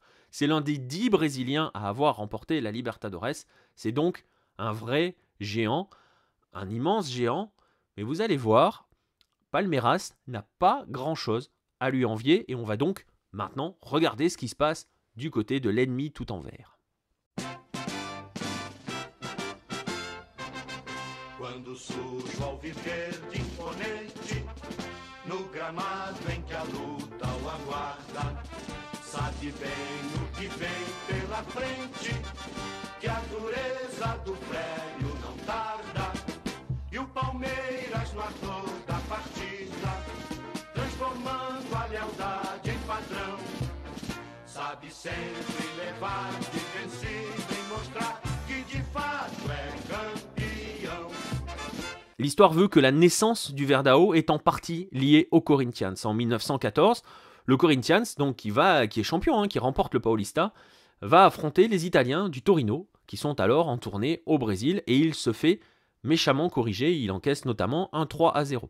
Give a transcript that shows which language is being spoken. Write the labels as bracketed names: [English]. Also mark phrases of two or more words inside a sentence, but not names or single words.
[French] C'est l'un des 10 Brésiliens à avoir remporté la Libertadores. C'est donc un vrai géant, un immense géant. Mais vous allez voir, Palmeiras n'a pas grand-chose à lui envier et on va donc maintenant regarder ce qui se passe du côté de l'ennemi tout en vert. [Portuguese] Quando surge ao verde imponente, no gramado em que a luta o aguarda, sabe bem o que vem pela frente, que a dureza do freio não tarda, e o Palmeiras no ardor da partida, transformando a lealdade em padrão, sabe sempre levar de vencido e mostrar que de fato é campeão. [French] L'histoire veut que la naissance du Verdão est en partie liée au Corinthians. En 1914, le Corinthians, donc qui est champion, qui remporte le Paulista, va affronter les Italiens du Torino, qui sont alors en tournée au Brésil, et il se fait méchamment corriger, il encaisse notamment un 3-0.